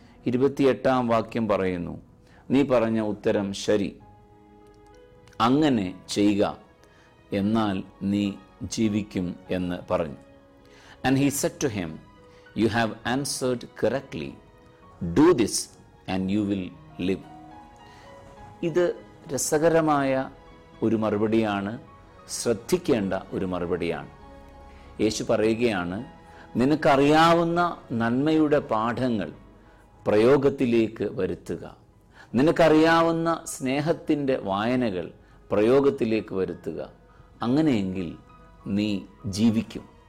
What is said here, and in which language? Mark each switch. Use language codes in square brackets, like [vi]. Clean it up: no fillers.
[ml] 28-ാം വാക്യം പറയുന്നു, നീ പറഞ്ഞ ഉത്തരം ശരി, അങ്ങനെ ചെയ്യുക, എന്നാൽ നീ ജീവിക്കും എന്ന് പറഞ്ഞു. [en] And he said to him, you have answered correctly, do this and you will live. [ml] ഇത് രസകരമായ ഒരു മറുപടിയാണ്, ശ്രദ്ധിക്കേണ്ട ഒരു മറുപടിയാണ്. യേശു പറയുകയാണ്, നിനക്കറിയാവുന്ന നന്മയുടെ പാഠങ്ങൾ പ്രയോഗത്തിലേക്ക് വരുത്തുക, നിനക്കറിയാവുന്ന സ്നേഹത്തിൻ്റെ വായനകൾ പ്രയോഗത്തിലേക്ക് വരുത്തുക, അങ്ങനെയെങ്കിൽ നീ ജീവിക്കും.